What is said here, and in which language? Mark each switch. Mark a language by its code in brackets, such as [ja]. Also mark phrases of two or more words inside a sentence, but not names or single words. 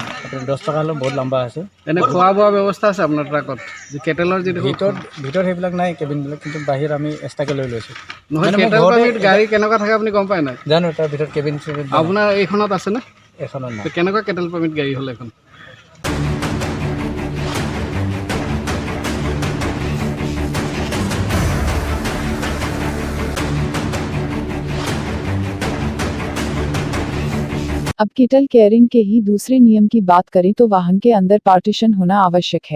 [as] 10 টকা হ'লেও বহুত লম্বা আছে। এনে খোৱা বোৱা ব্যৱস্থা আছে আপোনাৰ ট্ৰাকত? কেটেলৰ যিটো ভিতৰত সেইবিলাক নাই, কেবিনবিলাক, কিন্তু বাহিৰত আমি এক্সট্ৰাকৈ লৈ লৈছোঁ। নহয়, [en] cattle permit [as] গাড়ী কেনেকুৱা থাকে আপুনি গম পায় নাই? জানো, তাৰ ভিতৰত কেবিন আপোনাৰ এইখনত আছেনে? এখনত নাই। কেনেকুৱা [en] cattle permit [as] গাড়ী হ'ল এখন? [hi] अब केटल केयरिंग के ही दूसरे नियम की बात करें तो वाहन के अंदर पार्टीशन होना आवश्यक है।